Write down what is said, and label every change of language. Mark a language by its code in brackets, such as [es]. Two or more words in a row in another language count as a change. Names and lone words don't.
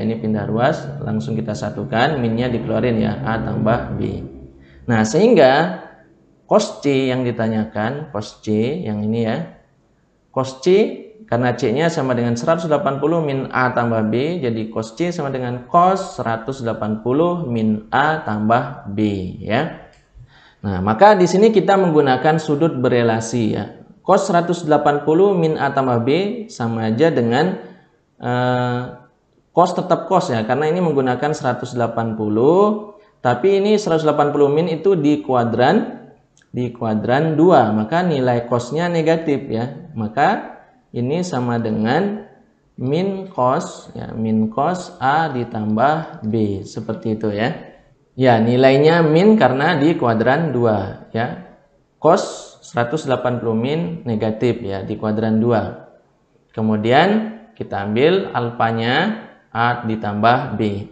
[id] Ini pindah ruas, langsung kita satukan, minnya dikeluarin ya, A tambah B. Nah, sehingga cos C yang ditanyakan, cos C yang ini ya. Cos C karena C-nya sama dengan 180 min A tambah B, jadi cos C sama dengan cos 180 min A tambah B ya. Nah, maka di sini kita menggunakan sudut berelasi ya. Cos 180 min A tambah B sama aja dengan cos tetap cos ya, karena ini menggunakan 180, tapi ini 180 min itu di kuadran 2, maka nilai cosnya negatif ya. Maka ini sama dengan min cos ya, min cos A ditambah B, seperti itu ya. Ya, nilainya min karena di kuadran 2 ya. Cos 180 min negatif ya di kuadran 2. Kemudian kita ambil alfanya A ditambah B.